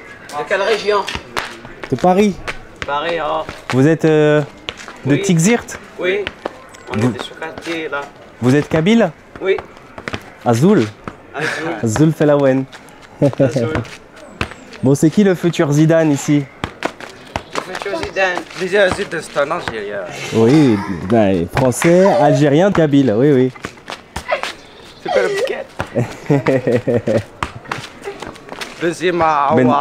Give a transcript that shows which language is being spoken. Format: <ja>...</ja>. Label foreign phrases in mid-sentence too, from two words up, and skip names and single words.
<fr>De quelle région? De Paris. Paris, oh. Vous êtes de Oui. Tigzirt? Oui. On est de ce quartier là. Vous êtes kabyle? Oui. Azul. Azul.</fr> <kab>Azul Felawen.</kab> <fr>Azul. Bon, c'est qui le futur Zidane ici? Le futur Zidane. Déjà, Zidane, c'est un Algérien. Oui, ben, français, algérien, kabyle, oui, oui. C'est pas le bouquet. Benzema, Aouar.</fr>